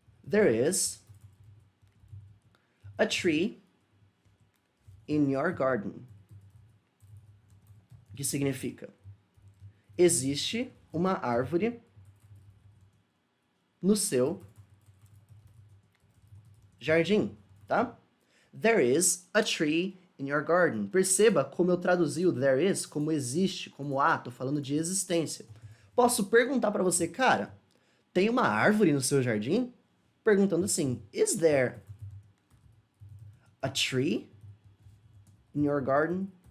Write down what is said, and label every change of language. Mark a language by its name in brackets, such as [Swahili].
[English] There is a tree in your garden. [Portuguese] Que significa, existe uma árvore no seu jardim, tá? [English] There is a tree in your garden. [Portuguese] Perceba como eu traduzi o [English] there is [Portuguese] como existe, como há, tô falando de existência. Posso perguntar para você, cara, tem uma árvore no seu jardim? Perguntando assim, [English] is there a tree in your garden?